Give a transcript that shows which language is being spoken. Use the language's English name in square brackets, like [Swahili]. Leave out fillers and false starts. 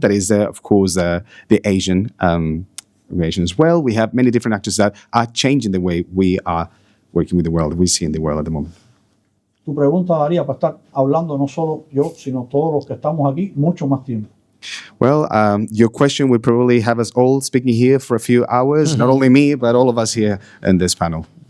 [English] That is, of course, the Asian region as well. We have many different actors that are changing the way we are working with the world, we see in the world at the moment. [Spanish] Tu pregunta daría para estar hablando no solo yo, sino todos los que estamos aquí, mucho más tiempo. [English] Well, your question would probably have us all speaking here for a few hours, not only me, but all of us here in this panel.